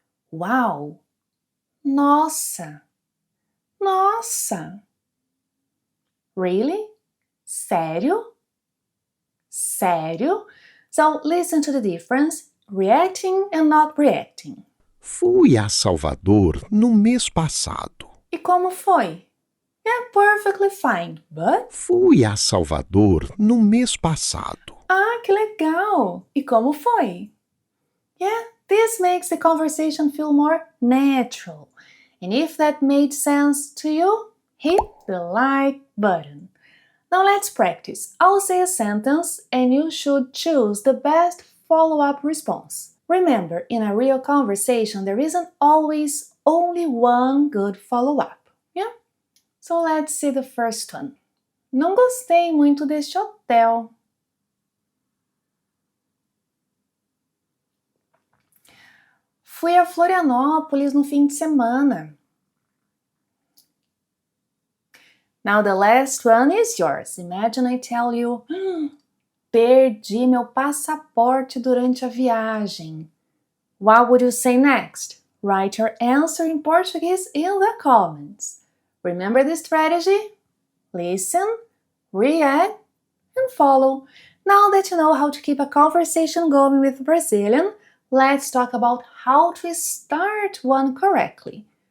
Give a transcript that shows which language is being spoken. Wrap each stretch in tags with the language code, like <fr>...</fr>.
<en>Wow,</en> <pt>nossa, nossa.</pt> <en>Really?</en> <pt>Sério? Sério?</pt> <en>So listen to the difference, reacting and not reacting.</en> <pt>Fui a Salvador no mês passado. E como foi?</pt> <en>Yeah, perfectly fine, but...</en> <pt>Fui a Salvador no mês passado. Ah, que legal! E como foi?</pt> <en>Yeah, this makes the conversation feel more natural. And if that made sense to you, hit the like button. Now let's practice. I'll say a sentence and you should choose the best follow-up response. Remember, in a real conversation, there isn't always only one good follow-up. Yeah? So let's see the first one.</en> <pt>Não gostei muito deste hotel. Fui a Florianópolis no fim de semana.</pt> <en>Now the last one is yours. Imagine I tell you,</en> <pt>perdi meu passaporte durante a viagem.</pt> <en>What would you say next? Write your answer in Portuguese in the comments. Remember the strategy? Listen, react, and follow. Now that you know how to keep a conversation going with Brazilian, let's talk about how to start one correctly.</en>